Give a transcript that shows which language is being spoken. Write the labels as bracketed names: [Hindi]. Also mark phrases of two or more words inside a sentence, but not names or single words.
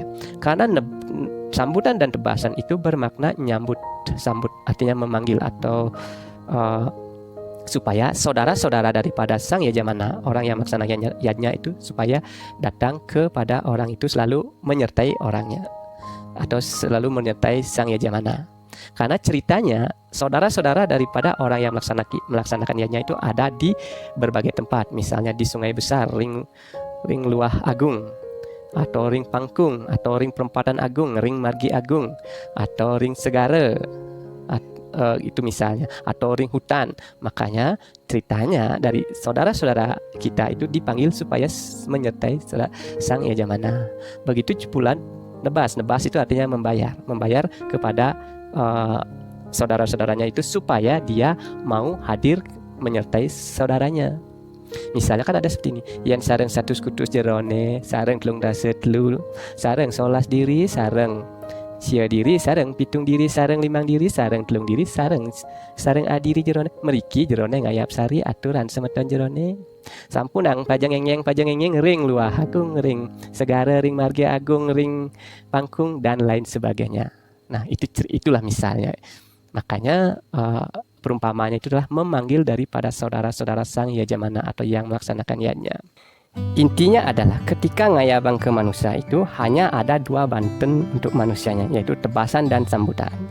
[Indonesian] Karena sambutan dan tebasan itu bermakna nyambut, sambut artinya memanggil atau supaya saudara-saudara daripada sang yajamana, orang yang melaksanakan yajnya itu, supaya datang kepada orang itu, selalu menyertai orangnya atau selalu menyertai sang yajamana. Karena ceritanya saudara-saudara daripada orang yang melaksanakan yajnya itu ada di berbagai tempat, misalnya di Sungai Besar, [Balinese] ring Luah Agung, atau ring Pangkung, atau ring Perempatan Agung, ring Margi Agung, atau ring Segara, [Indonesian] itu misalnya, atau ring hutan. Makanya ceritanya dari saudara-saudara kita itu dipanggil supaya menyertai sang yajamana. Begitu pula nebas itu artinya membayar kepada saudara-saudaranya itu supaya dia mau hadir menyertai saudaranya. Misalnya kan ada seperti ini, yang [Balinese] sareng satu kutus jerone, sareng telung dasa telu, sareng solas diri, sareng sia diri, sareng pitung diri, sareng limang diri, sareng telung diri, sareng adiri jerone, meriki jerone ngayap sari aturan semeton jerone. Sampunang pajang engeng ring Luah Agung, ring Segara, ring Margi Agung, ring Pangkung, [Indonesian] dan lain sebagainya. Nah, itulah misalnya. Makanya perumpamanya itu adalah memanggil daripada saudara-saudara sang yajamana atau yang melaksanakan yajnya. Intinya adalah ketika ngayabang ke manusia itu hanya ada dua Banten untuk manusianya, yaitu tebasan dan sambutan.